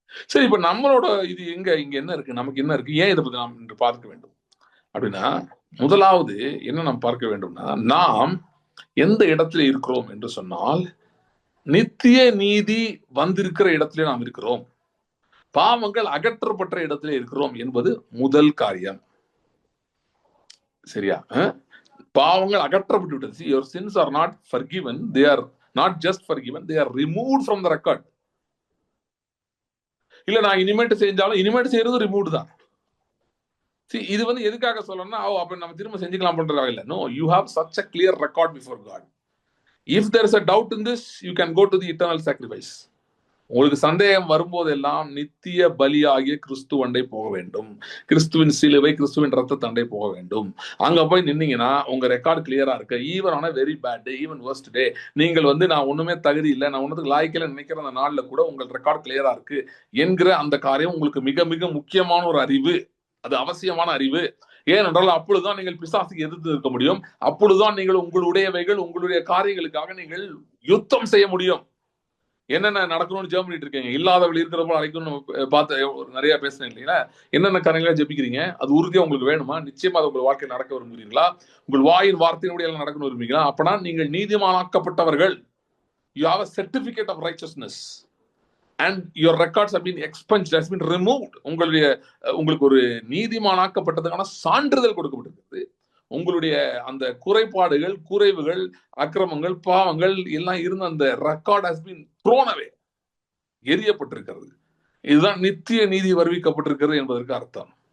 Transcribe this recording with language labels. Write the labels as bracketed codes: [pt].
[ta] சரி, இப்ப நம்மளோட இது இங்க என்ன இருக்கு, நமக்கு என்ன இருக்கு, ஏன் இதை பத்தி நாம் இன்று பார்க்க வேண்டும் அப்படின்னா, முதலாவது என்ன நாம் பார்க்க வேண்டும்னா, நாம் எந்த இடத்துல இருக்கிறோம் என்று சொன்னால், நித்திய நீதி வந்திருக்கிற இடத்திலே நாம் இருக்கிறோம், பாவங்கள் அகற்றப்பட்ட இடத்திலே இருக்கிறோம் என்பது முதல் காரியம். சரியா? பாவங்கள் அகற்றப்பட்டு விட்டது. [en] Your sins are not forgiven, they are not just forgiven, they are removed from the record. [ta] இல்ல நான் இனிமேட்டு செய்யறது ரிமூவ் தான். இது வந்து எதுக்காக சொல்லணும்னா, அப்ப நம்ம திரும்ப செஞ்சுக்கலாம் பண்றதாக இல்ல. [en] No, you have such a clear record before God. If there is a doubt in this, you can go to the eternal sacrifice. [ta] உங்களுக்கு சந்தேகம் வரும்போதெல்லாம் நித்திய பலியாகிய கிறிஸ்துவண்டை போக வேண்டும், கிறிஸ்துவின் சிலுவை, கிறிஸ்துவின் ரத்த தண்டை போக வேண்டும். அங்க போய் நின்னீங்கன்னா உங்க ரெக்கார்டு கிளியரா இருக்கு. [en] even on a very bad day, even worst day, [ta] நீங்கள் வந்து நான் ஒண்ணுமே தகுதி இல்லை, நான் ஒன்னுக்கு லாய்க்கல நினைக்கிற அந்த நாள்ல கூட உங்கள் ரெக்கார்டு கிளியரா இருக்கு என்கிற அந்த காரியம் உங்களுக்கு மிக மிக முக்கியமான ஒரு அறிவு, அது அவசியமான அறிவு. ஏனென்றால் அப்பொழுதுதான் நீங்கள் பிசாசுக்கு எதிர்த்து இருக்க முடியும், அப்பொழுதுதான் நீங்கள் உங்களுடையவைகள், உங்களுடைய காரியங்களுக்காக நீங்கள் யுத்தம் செய்ய முடியும். என்னென்ன நடக்கணும்னு ஜெபம் பண்ணிட்டு இருக்கீங்க? இல்லாதவள் இருக்கிறப்போ அழைக்கணும்னு பார்த்து நிறைய பேசுறேன் இல்லைங்களா? என்னென்ன காரியங்களா ஜெபிக்கிறீங்க? அது உறுதியா உங்களுக்கு வேணுமா? நிச்சயமா அது உங்கள் வாழ்க்கையில் நடக்க விரும்புகிறீங்களா? உங்கள் வாயின் வார்த்தையினுடைய எல்லாம் நடக்கணும் விரும்புகிறீங்களா? அப்பனா நீங்கள் நீதிமானாக்கப்பட்டவர்கள். [en] You have a certificate of righteousness and your records have been expunged, has been removed. [ta] உங்களுக்கு ஒரு நீதிமானாக்கப்பட்டதுக்கான சான்றிதழ் கொடுக்கப்பட்டிருக்கிறது. உங்களுடைய அந்த குறைபாடுகள், குறைவுகள், அக்கிரமங்கள், பாவங்கள் எல்லாம் இருந்த அந்த ரெக்கார்ட் [en] has been thrown away, [ta] எரியப்பட்டிருக்கிறது. இதுதான் நித்திய நீதி வருவிக்கப்பட்டிருக்கிறது என்பதற்கு அர்த்தம்.